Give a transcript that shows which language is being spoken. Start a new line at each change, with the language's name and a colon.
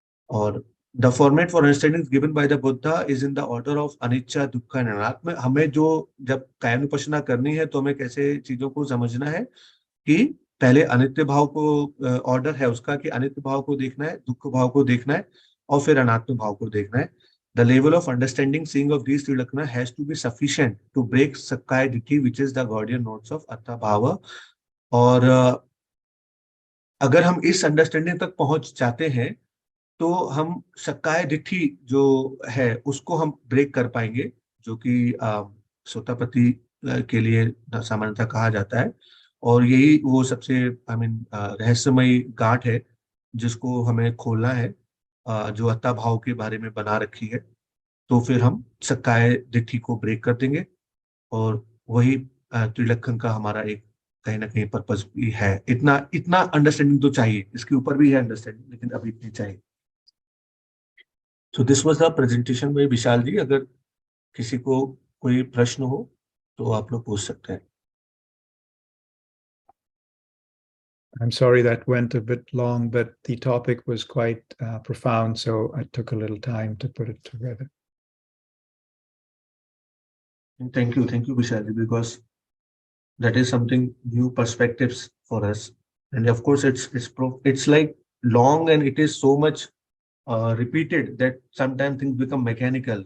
English: और the format for understanding given by the Buddha is in the order of anicca, dukkha and anatma.
Hindi: हमें जो जब कायानुपस्सना करनी है तो हमें कैसे चीजों को समझना है कि पहले अनित्य भाव को ऑर्डर है उसका कि अनित्य भाव को देखना है, दुख भाव को देखना है और फिर अनात्म भाव को देखना है।
English: The level of understanding seeing of these trilakkhana has to be sufficient to break Sakkaya Ditti, which is the guardian notes of Atta Bhava.
Hindi: और अगर हम इस अंडरस्टैंडिंग तक पहुंच जाते हैं तो हम सक्काय दिट्ठी जो है उसको हम ब्रेक कर पाएंगे, जो कि सोतापति के लिए सामान्यतः कहा जाता है। और यही वो सबसे रहस्यमयी गांठ है जिसको हमें खोलना है, जो अत्ता भाव के बारे में बना रखी है। तो फिर हम सक्काय दिट्ठी को ब्रेक कर देंगे और वही त्रिलक्षण का हमारा एक कहीं ना कहीं पर्पस भी है। इतना इतना अंडरस्टैंडिंग तो चाहिए, इसके ऊपर भी है अंडरस्टैंडिंग लेकिन अभी इतनी चाहिए। तो
English: this was the presentation by
Hindi: विशाल जी। अगर किसी को कोई प्रश्न हो तो आप लोग पूछ सकते हैं।
English: I'm sorry that went a bit long, but the topic was quite profound, so I took a little time to put it together. Thank you, Vishal, because that is something new perspectives for us, and of course it's like long and it is so much repeated that sometimes things become mechanical.